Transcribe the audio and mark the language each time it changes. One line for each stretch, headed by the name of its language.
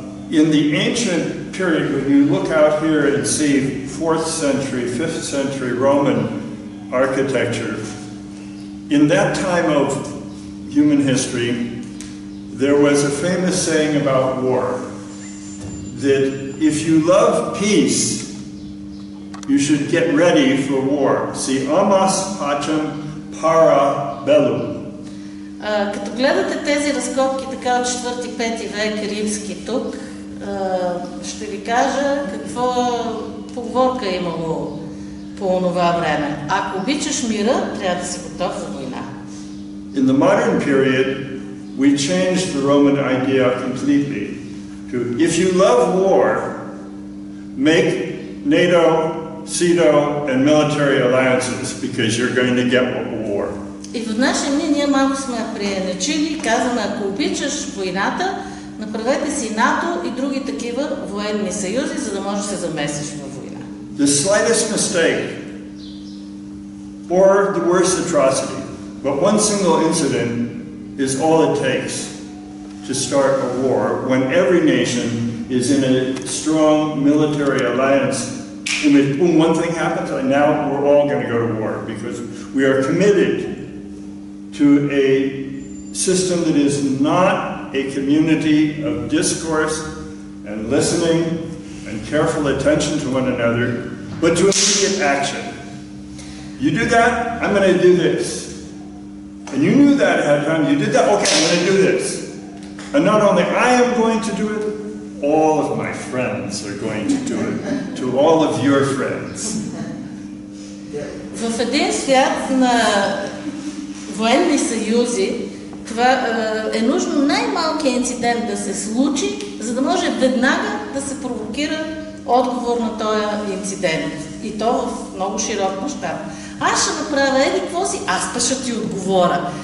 English: In the ancient period, when you look out here and see 4th century, 5th century Roman architecture, in that time of human history, there was a famous saying about war, that if you love peace, you should get ready for war.
Latin: Si amas pacem para bellum.
Bulgarian: Като гледате тези разкопки така от 4-5 век римски тук, ще ви кажа какво поговорка е имало по онова време. Ако обичаш мира, трябва да си готов за война.
English: In the modern period, we changed the Roman idea completely to if you love war, make NATO, CETO, and military alliances because you're going to get war.
Bulgarian: И в наши дни ние малко сме приенечили и казваме, ако обичаш войната, направете си НАТО и други такива военни съюзи, за да можеш да се замесиш във война.
English: The slightest mistake or the worst atrocity, but one single incident is all it takes to start a war when every nation is in a strong military alliance. And if one thing happens, and now we're all going to go to war because we are committed to a system that is not a community of discourse and listening and careful attention to one another, but to immediate action. You do that, I'm going to do this. And you knew that ahead of time, you did that, okay, I'm going to do this. And not only I am going to do it, all of my friends are going to do it, to all of your friends.
Bulgarian: В един свят на военни съюзи Това е нужно най-малкият инцидент да се случи, за да може веднага да се провокира отговор на този инцидент. И то в много широк мащаб. Аз ще направя какво си, аз пък ще ти отговоря.